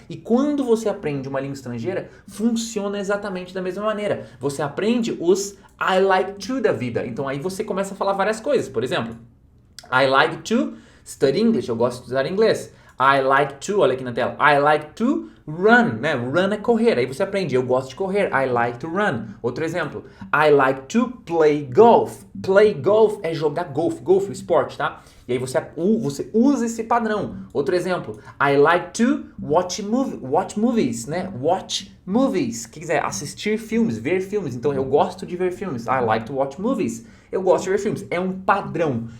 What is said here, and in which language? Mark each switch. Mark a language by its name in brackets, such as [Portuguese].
[Portuguese] E quando você aprende uma língua estrangeira, funciona exatamente da mesma maneira. Você aprende os I like to da vida. Então aí você começa a falar várias coisas. Por exemplo, [English] I like to study English. [Portuguese] Eu gosto de estudar inglês. I like to, olha aqui na tela, [English] I like to run, [Portuguese] né? Run é correr. Aí você aprende, eu gosto de correr. [English] I like to run. [Portuguese] Outro exemplo, [English] I like to play golf. [Portuguese] Play golf é jogar golfe. Golfe, o esporte, tá? E aí você usa esse padrão. Outro exemplo, [English] I like to watch movies, [Portuguese] né? Watch movies. O que quiser, assistir filmes, ver filmes. Então eu gosto de ver filmes. [English] I like to watch movies. [Portuguese] Eu gosto de ver filmes. É um padrão.